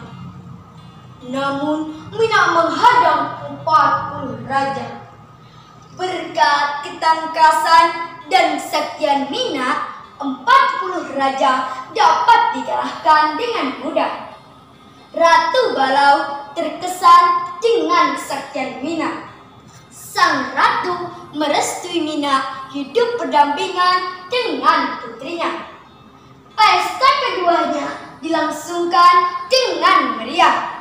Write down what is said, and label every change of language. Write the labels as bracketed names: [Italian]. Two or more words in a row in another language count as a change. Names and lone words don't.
[Indonesian] Namun Mina menghadang 40 raja. Berkat ketangkasan dan kesaktian Mina, 40 raja dapat dikalahkan dengan mudah. Ratu Balau terkesan dengan kesaktian Mina. Sang ratu merestui Mina hidup berdampingan dengan putrinya. Pesta keduanya dilangsungkan dengan meriah.